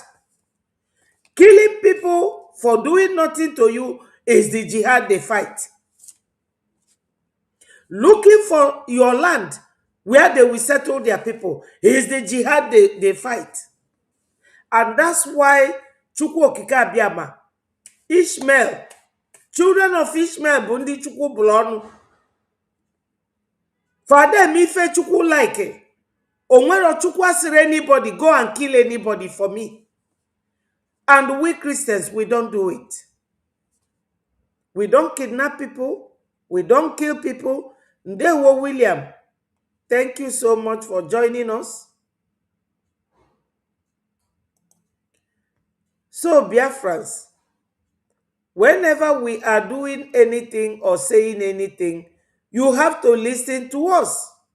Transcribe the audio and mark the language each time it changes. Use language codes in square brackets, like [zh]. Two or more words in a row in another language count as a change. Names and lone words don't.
[en] Killing people for doing nothing to you is the jihad they fight. Looking for your land where they will settle their people is the jihad they fight. And that's why Chukwu Okike Abiama, [ig] Ishmael, [en] children of Ishmael [ig] bụ ndị Chukwu bụrụ ọnụ. [en] For them, [ig] ife Chukwu [en] like, [ig] onwero Chukwu asịrị [en] anybody, go and kill anybody for me. And we Christians, we don't do it. We don't kidnap people. We don't kill people. Ndewo William, thank you so much for joining us. So, Biafrans, whenever we are doing anything or saying anything, you have to listen to us.